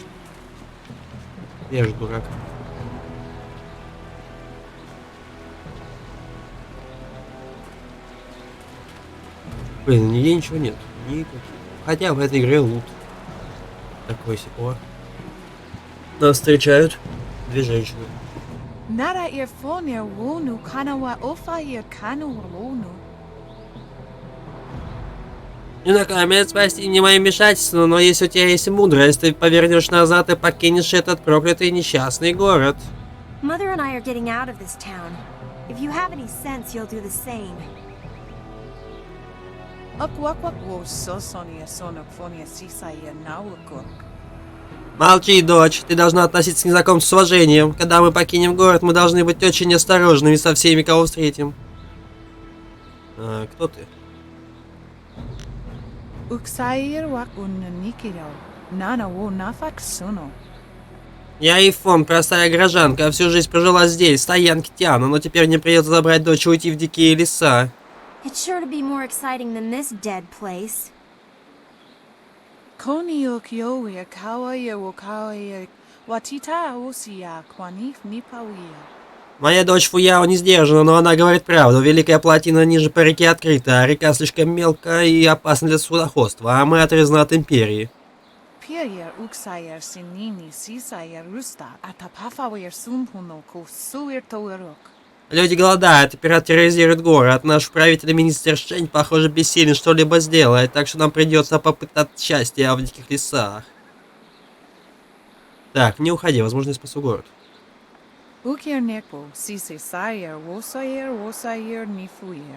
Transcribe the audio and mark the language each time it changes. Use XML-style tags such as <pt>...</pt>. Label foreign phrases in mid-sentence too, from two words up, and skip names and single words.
<ru>Я же дурак. Блин, нигде ничего нет. Никаких. Хотя в этой игре лут. Такой сипо. Нас встречают две женщины. Nara irfonia wonu kanawa ofair kanu wonu. Не наконец, спасти не моим вмешательством, но если у тебя есть мудрость, ты повернешь назад и покинешь этот проклятый несчастный город.</ru> <en>Mother and I are getting out of this town. If you have any sense, you'll do the same. Akwakwak wo sosonia sonophonia sisaya nawukuk.</en> <ru>Молчи, дочь, ты должна относиться к незнакомцу с уважением. Когда мы покинем город, мы должны быть очень осторожными со всеми, кого встретим. Кто ты? Uksair wak unnikiro. Nana wo nafak suno. Я Ифон, простая горожанка, всю жизнь прожила здесь, в стоянке Тиана, но теперь мне придется забрать дочь и уйти в дикие леса.</ru> <en>It's sure to be more exciting than this dead place. Koniok yoir kawaya wo kawaya watita osia kwanif nipawia.</en> <ru>Моя дочь Фуяо не сдержана, но она говорит правду. Великая плотина ниже по реке открыта, а река слишком мелкая и опасна для судоходства, а мы отрезаны от Империи. Pierre uksair sinini sisaya rusta atapafawir sumpuno ko suir toerok. Люди голодают, и пират терроризирует город. Наш правитель министр Шень, похоже, бессилен что-либо сделать, так что нам придется попытаться счастья в диких лесах. Так, не уходи, возможно, я спасу город. Укернекбо, сиси сайер, восайер, нифуер.</ru>